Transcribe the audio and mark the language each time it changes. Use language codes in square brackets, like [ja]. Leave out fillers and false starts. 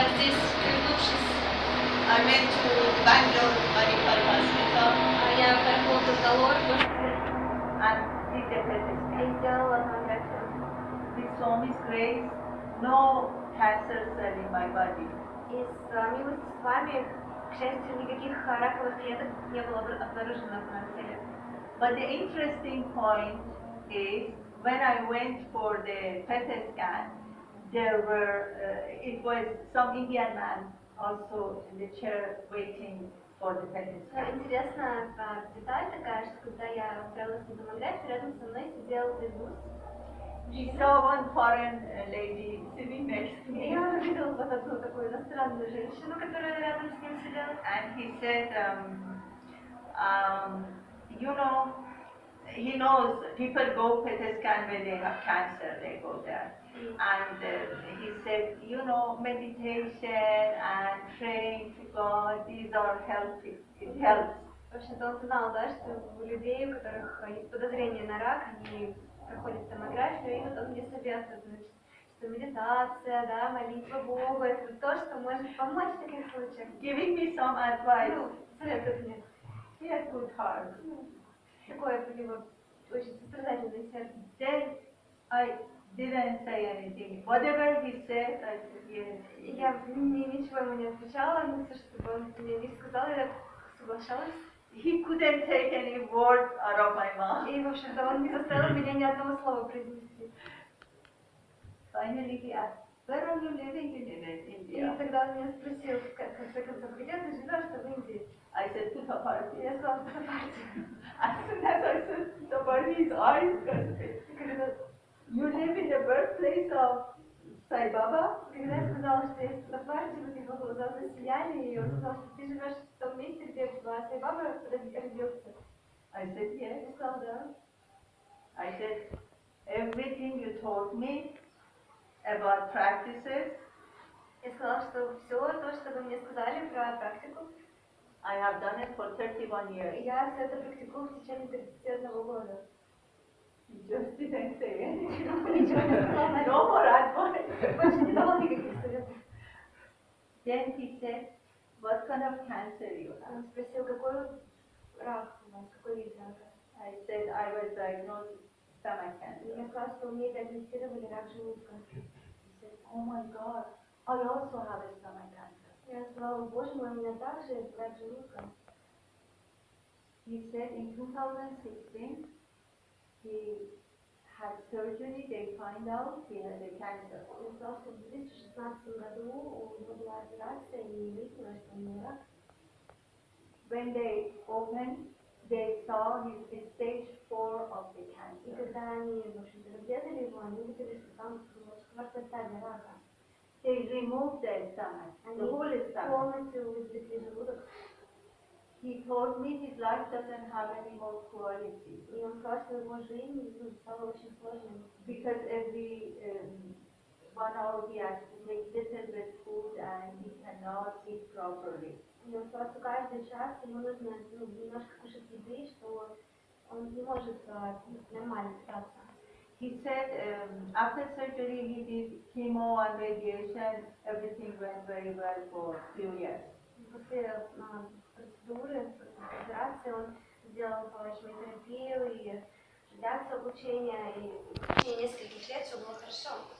[en] went to Bangalore Medical Hospital. [ru] Я поехала в Бангалор [en] And did the PET [ru] и [en] scan. [ru] сделала томографию. [en] With Swami's grace, no cancer cell in my body. [ru] И с милостью с вами, к счастью, никаких раковых клеток не было обнаружено в моем теле. [en] But the interesting point is, when I went for the PET scan, there were, it was some Indian man also in the chair waiting for the PET scan. [ru] Интересная деталь такая, что когда я отправилась на томографию, рядом со мной сидел индус. [en] He saw one foreign lady sitting next to me. [ru] Я увидела вот одну такую иностранную женщину, которая рядом с ним сидела. [en] And he said, you know, he knows people go PET scan when they have cancer, they go there. And he said, you know, meditation and praying to God, these are healthy, it helps. [ru] В общем-то, он знал, да, что у людей, у которых есть подозрение на рак, они проходят томографию, и вот он мне советует, значит, что медитация, да, молитва Богу, это то, что может помочь в таких случаях. [en] Giving me some advice. [ru] Ну, советует мне. [en] He had good heart. [ru] Такое у него очень сострадательное сердце. [en] Then I didn't say anything. Whatever he said, I said yes. [ru] Я ничего ему не отвечала, но все, что он мне не сказал, я соглашалась. [en] He couldn't take any words out of my mouth. [ru] И, в общем-то, он не заставил меня ни одного слова произнести. [en] Finally he asked, where are you living in India? [ru] И тогда он меня спросил, в конце концов, где ты живешь-то в Индии? [en] I said, Pуттапарти. [ru] Я сказала, Путтапарти. [en] As soon as I said Pуттapарti, his eyes got big. You live in the birthplace of Саи Баба? [ru] Когда я сказала, что я из Путтапарти, вот его глаза засияли, и он сказал, что ты живешь в том месте, где Саи Баба родился. [en] I said, yes. [ru] Я сказала, да. [en] I said, everything you told me about practices, [ru] Я сказала, что все то, что вы мне сказали про практику, [en] I have done it for 31 years. [ru] я все это практикую в течение 31 года. [en] He just didn't say anything. [ru] Ничего не сказал. [en] No more advice. [ru] Больше не давал никаких советов. [en] Then he said, what kind of cancer you have? [ru] Он спросил, какой рак у вас, какой вид рака? [en] I said, I was diagnosed with stomach cancer. [ru] Я сказала, что мне диагностировали рак желудка. [en] He said, oh my God, I also have a stomach cancer. [ru] Я сказала, боже мой, у меня также рак желудка. [en] He said in 2016, he had surgery, they find out he had a cancer. [ru] Я сказала, что в 2016 году у него была операция, и выяснилось, что у него рак. [en] When they opened, they saw his stage 4 of the [ru] И [en] cancer. [ru] когда они, в общем-то, разрезали его, они увидели, что там четвертая стадия рака. [en] They removed the stomach, the whole [ru] Они [en] stomach. [ru] полностью извлекли желудок. [en] He told me his life doesn't have any more quality. [ru] И он сказал, что его жизнь стала очень сложной. [en] Because every 1 hour he has to take little bit food and he cannot eat properly. [ru] И он сказал, что каждый час ему нужно немножко кушать еды, что он не может нормально питаться. [en] He said after surgery he did chemo and radiation, everything went very well for a few years. [ru] После процедуры, операции он сделал химиотерапию и радиацию, облучение, и в течение нескольких лет все было хорошо.